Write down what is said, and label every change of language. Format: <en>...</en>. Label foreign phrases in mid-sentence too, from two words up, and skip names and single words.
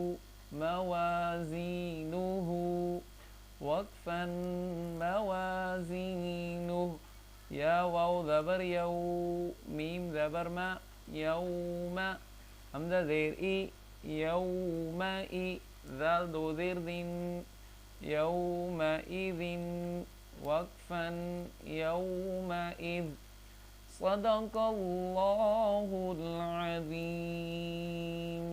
<ar>موازینو، وقفا، موازینو، یا واو زبر یو، میم زبر ما، یوم، حمزہ زیر ای، یوم ای، زال دو زیر دن، یومئذ، وقفا، یومئذ، صدق اللہ العظیم.</ar>